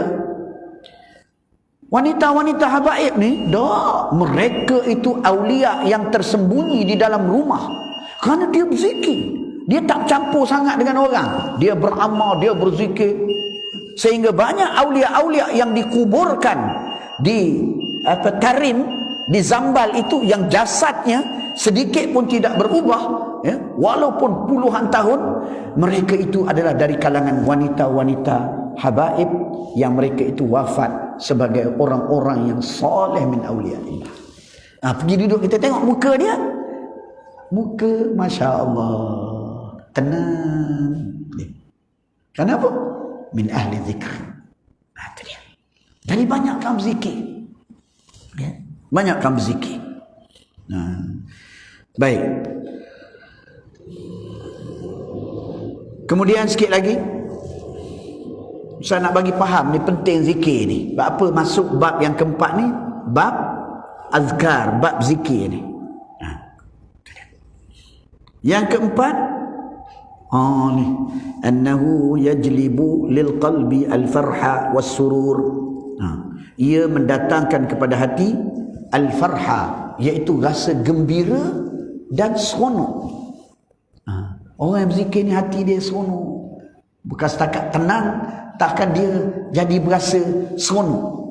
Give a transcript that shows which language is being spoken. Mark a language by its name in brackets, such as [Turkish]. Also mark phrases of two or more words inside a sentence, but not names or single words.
[Malay] Wanita-wanita habaib ni, mereka itu aulia yang tersembunyi di dalam rumah. Kerana dia berzikir. Dia tak campur sangat dengan orang. Dia beramal, dia berzikir. Sehingga banyak aulia-aulia yang dikuburkan di tarim, di zambal itu, yang jasadnya sedikit pun tidak berubah, walaupun puluhan tahun. Mereka itu adalah dari kalangan wanita-wanita habaib yang mereka itu wafat sebagai orang-orang yang soleh [Arabic] من أولياء الله. [Malay] Pergi duduk, kita tengok muka dia, muka [Arabic] ما شاء الله [Malay] tenang. Kenapa? [Arabic] من أهل الذكر. [Malay] Itu dia. Jadi banyakkan berzikir, banyakkan berzikir. Baik. Kemudian sikit lagi, saya nak bagi faham ni, penting zikir ni. Sebab apa masuk bab yang keempat ni? Bab azkar, bab zikir ni. Yang keempat, ni [Arabic] أنه يجلب للقلب الفرح والسرور. [Malay] Ia mendatangkan kepada hati [Arabic] الفرح, [Malay] iaitu rasa gembira dan seronok. Orang yang berzikir ni hati dia seronok. Bukan setakat tenang, takkan dia jadi berasa seronok.